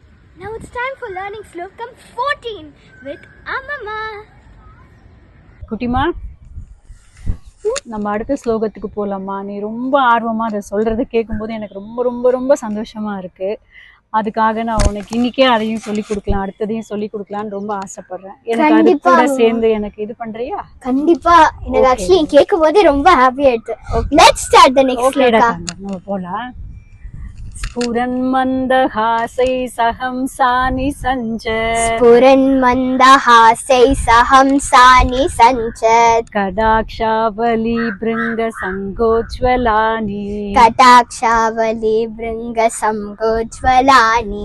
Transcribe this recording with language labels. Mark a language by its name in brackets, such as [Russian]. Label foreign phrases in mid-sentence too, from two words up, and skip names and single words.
[English] Now it's time for learning Slokam 14 with Amma. [Tamil] குட்டிமா, நம்ம அடுத்த ஸ்லோகத்துக்கு போகலாமா? நீ ரொம்ப ஆர்வமாக அதை சொல்கிறத கேட்கும்போது எனக்கு ரொம்ப ரொம்ப ரொம்ப சந்தோஷமாக இருக்குது. அதுக்காக நான் உனக்கு இன்னைக்கே அதையும் சொல்லி கொடுக்கலாம், அடுத்ததையும் சொல்லி கொடுக்கலான்னு ரொம்ப ஆசைப்படுறேன். எனக்கு அது கூட சேர்ந்து எனக்கு இது பண்றியா? கண்டிப்பா. எனக்கு ஆக்சுவலி கேட்கும்போது ரொம்ப ஹாப்பியா இருக்கு. [English] Let's start the next slokam. [Tamil] நம்ம போலாம். [Sanskrit] स्फुरन्मन्दहासै सहंसानि सञ्चत् स्फुरन्मन्दहासै सहंसानि सञ्चत् कटाक्षावली भृङ्गसङ्गोज्ज्वलानि कटाक्षावली